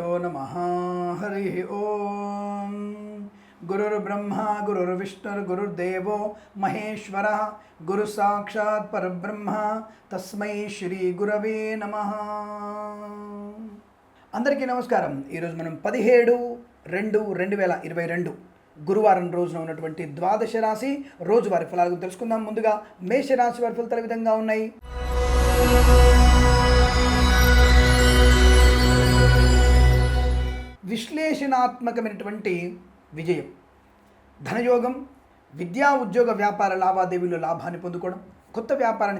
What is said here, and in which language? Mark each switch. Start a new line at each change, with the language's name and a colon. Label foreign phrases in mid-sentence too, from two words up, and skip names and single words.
Sanskrit: नमः। हरिः ओम। गुरुर्ब्रह्मा गुरुर्विष्णुर्गुरुर्देवो महेश्वरः गुरु साक्षात् परब्रह्म तस्मै श्री गुरवे नमः।
Telugu: అందరికీ నమస్కారం। ఈరోజు మనం 17/2/2022 గురువారం రోజున ఉన్నటువంటి ద్వాదశ రాశి రోజువారీ ఫలాలను తెలుసుకుందాం। ముందుగా మేషరాశి వారి ఫలితాలు విధంగా ఉన్నాయి। విశ్లేషణాత్మకమైనటువంటి విజయం, ధనయోగం, విద్యా ఉద్యోగ వ్యాపార లావాదేవీలు లాభాన్ని పొందుకోవడం, కొత్త వ్యాపారాన్ని